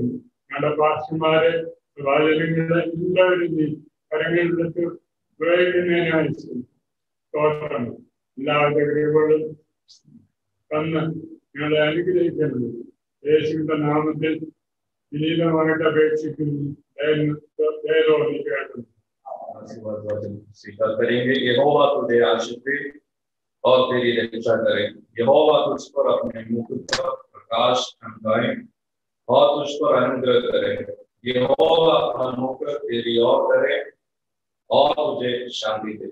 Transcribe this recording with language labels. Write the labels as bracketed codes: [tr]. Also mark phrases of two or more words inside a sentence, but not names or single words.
[ml] ഞങ്ങളുടെ പാസ്റ്റർമാരെ സഭാജനങ്ങളെ എല്ലാവരും നീ കരങ്ങളിലെടുത്ത് ഉപയോഗിക്കുന്നതിനായി സ്തോത്രം. എല്ലാവരുടെ കൃപകളും തന്ന് ഞങ്ങളെ അനുഗ്രഹിക്കുന്നത് യേശുവിന്റെ നാമത്തിൽ വിനീതമായിട്ട് അപേക്ഷിക്കുന്നു. ദയതോന്നി കേൾക്കുന്നു. [hi] स्वीकार करेंगे। यहोवा तुझे आशीष दे और तेरी रक्षा करे। यहोवा तुझ पर अपने मुख पर प्रकाश चमकाए और तुझ पर अनुग्रह करे। यहोवा अपना मुख तेरी ओर करे और तुझे शांति दे।